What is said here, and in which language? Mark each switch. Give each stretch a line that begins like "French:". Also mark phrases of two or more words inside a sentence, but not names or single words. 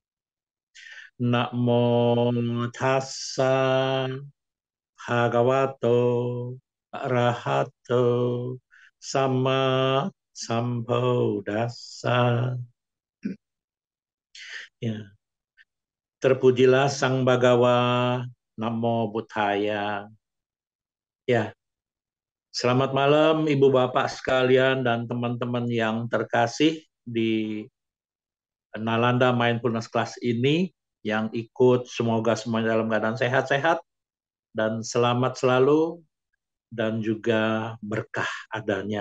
Pali: Namo tassa bhagavato arahato sama sambuddhassa.
Indonesian: Ya. Terpujilah Sang Bhagawa,
Pali: Namo Buddhaya.
Indonesian: Ya, selamat malam Ibu Bapak sekalian dan teman-teman yang terkasih di Nalanda Mindfulness Class ini yang ikut. Semoga semuanya dalam keadaan sehat-sehat dan selamat selalu dan juga berkah adanya.